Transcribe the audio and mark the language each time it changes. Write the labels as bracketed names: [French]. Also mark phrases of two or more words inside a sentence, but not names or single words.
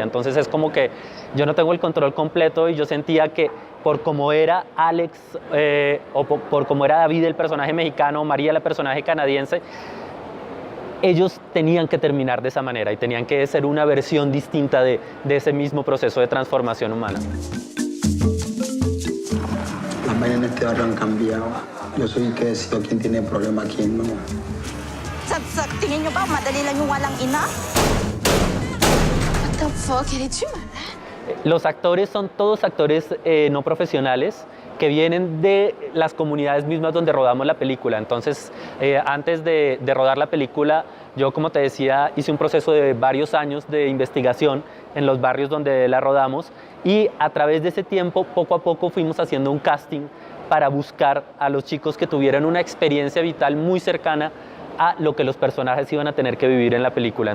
[Spanish] Entonces es como que yo no tengo el control completo, y yo sentía que por cómo era Alex o por cómo era David, el personaje mexicano, María, la personaje canadiense, ellos tenían que terminar de esa manera y tenían que ser una versión distinta de ese mismo proceso de transformación humana. Las vainas en este barrio han cambiado. Yo soy el que decido quién tiene problema, quién no. [Filipino] Sa tingin nyo ba madali lang yung walang ina? [English] What the fuck? Eres you, man? [Spanish] Los actores son todos actores no profesionales que vienen de las comunidades mismas donde rodamos la película. Entonces, antes de rodar la película, yo, como te decía, hice un proceso de varios años de investigación en los barrios donde la rodamos, y a través de ese tiempo, poco a poco, fuimos haciendo un casting para buscar a los chicos que tuvieran una experiencia vital muy cercana a lo que los personajes iban a tener que vivir en la película.